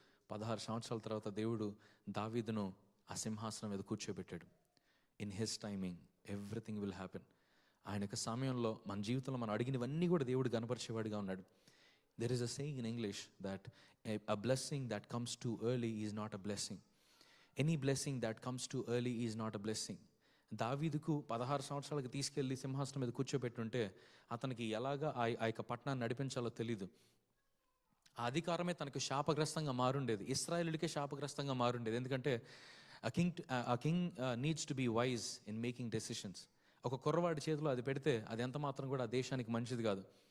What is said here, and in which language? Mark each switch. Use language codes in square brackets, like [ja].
[te] 16 సంవత్సరాల తర్వాత దేవుడు దావీదును ఆ సింహాసనం మీద కూర్చోబెట్టాడు. [en] In his timing everything will happen. [te] ఆయన యొక్క సమయంలో మన జీవితంలో మనం అడిగినవన్నీ కూడా దేవుడు గణపరిచేవాడిగా ఉన్నాడు. [en] There is a saying in English that a blessing that comes too early is not a blessing. Any blessing that comes too early is not a blessing. [te] దావీదుకు 16 సంవత్సరాలకు తీసుకెళ్ళి సింహాసనం మీద కూర్చోబెట్టుంటే అతనికి ఎలాగా ఆ యొక్క పట్టణాన్ని నడిపించాలో తెలీదు. ఆ అధికారమే తనకు శాపగ్రస్తంగా మారుండేది, ఇశ్రాయేలుడికే శాపగ్రస్తంగా మారుండేది. ఎందుకంటే [en] a king needs to be wise in making decisions. [te] ఒక కుర్రవాడి చేతిలో అది పెడితే అది ఎంత మాత్రం కూడా ఆ దేశానికి మంచిది కాదు.